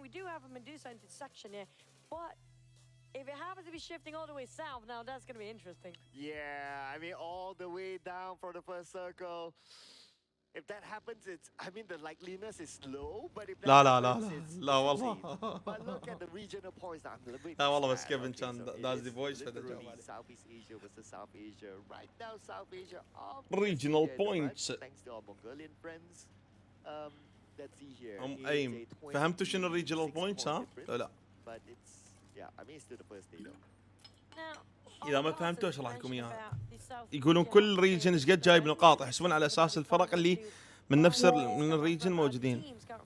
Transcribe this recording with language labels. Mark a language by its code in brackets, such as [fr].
[en] We do have a Medusa intersection here, but if it happens to be shifting all the way south, now that's going to be interesting. Yeah, I mean, all the way down for the first circle. If that happens, the likeliness is low, but if that happens, it's [ar] والله. [en] But look at the regional points. [ar] لا والله بس كيفن كان [en] that's the voice [ar] هذا جواب عليه. [en] Southeast Asia versus South Asia. Right now, South Asia. Regional points. Thanks to our Mongolian friends. Let's see here. [ar] أيم فهمتوا شنو regional points ها؟ لا. [en] But it's I mean it's still the first day though. Now, [ar] إذا ما فهمتوا اشرح لكم إياها. يقولون كل ريجن ايش قد جايب نقاط يحسبون على اساس الفرق اللي من نفس من الريجن موجودين.